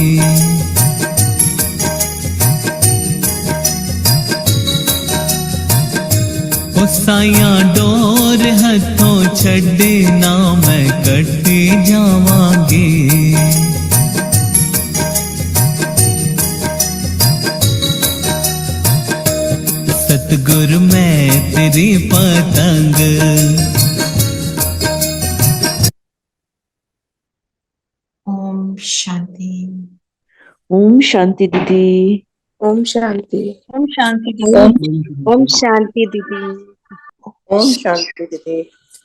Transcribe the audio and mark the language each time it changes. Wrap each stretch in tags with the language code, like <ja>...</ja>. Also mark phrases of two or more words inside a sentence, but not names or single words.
<pa>ਓ ਸਾਈਆਂ ਡੋਰ ਹੱਥੋਂ ਛੱਡੇ ਨਾ ਮੈਂ ਕੱਟੇ ਜਾਵਾਂਗੀ। ਸਤਿਗੁਰੂ ਮੈਂ ਤੇਰੀ ਪਤੰਗ।</pa> <hi>ओम शांति। ओम शांति दीदी। ओम शांति। ओम शांति ओम शांति दीदी। ओम शांति दीदी।</hi>